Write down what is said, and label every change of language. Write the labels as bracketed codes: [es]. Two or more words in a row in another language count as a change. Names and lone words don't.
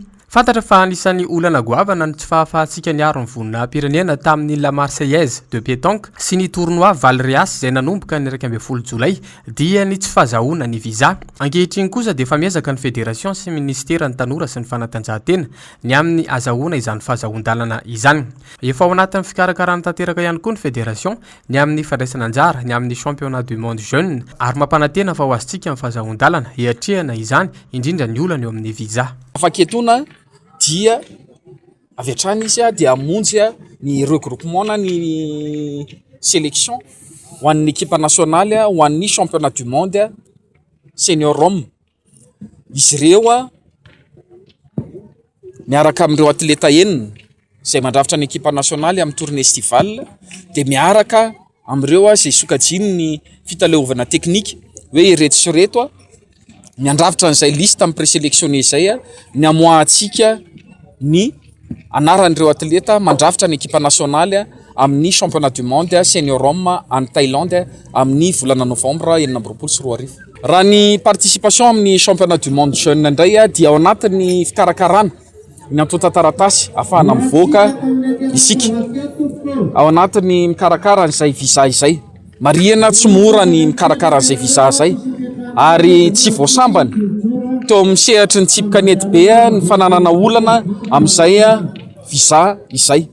[mg] Fantatra fa anisan'ny olana goavana ny tsy fahafahantsika niaro ny vonina pirenena tamin'ny La Marseillaise de pétanque sy ny tournoi Valréas izay nanomboka ny 12 Jolay dia ny tsy fahazahoana ny visa. Ankehitriny kosa dia efa miezaka ny fédération sy ministera ny tanora sy ny fanatanjahantena ny amin'ny azahoana izany fahazahoan-dalana izany. Efa ao anatin'ny fikarakarana tanteraka ihany koa ny fédération ny amin'ny fandraisana anjara ny amin'ny [fr] championnat du monde jeune [mg] ary mampanantena fa ho azontsika amin'ny fahazahoan-dalana hiatrehana izany indrindra ny olana eo amin'ny visa. Afaketona dia avy hatrany izy dia amonjy ny regroupement na ny sélection ho an'ny [fr] équipe nationale [mg] ho an'ny [fr] championnat du monde senior homme. [mg] Izy ireo miaraka amin'ireo atleta enina izay mandrafitra ny [fr] équipe nationale [mg] amin'ny [fr] tournée estivale [mg] dia miaraka amin'ireo izay sokajiny ny fitaleovana teknika hoe ireto sy ireto miandravitra n'izay liste amin'ny présélectionné izay ny amoahantsika ny anaran'ireo atleta mandrafitra ny [fr] équipe nationale [mg] amin'ny [fr] championnat du monde senior homme en Thaïlande [mg] amin'ny volana novembre 2024. Raha ny participation amin'ny [fr] championnat du monde jeune [mg] indray dia ao anatin'ny fikarakarana ny antota taratasy ahafahana mivoaka isika ao anatin'ny mikarakara n'izay visa izay. Marihana tsy mora ny mikarakara n'izay visa izay ary tsy voasambany teo amin'ny sehatry ny tsipy kanety be ny fananana olana amin'izay visa izay.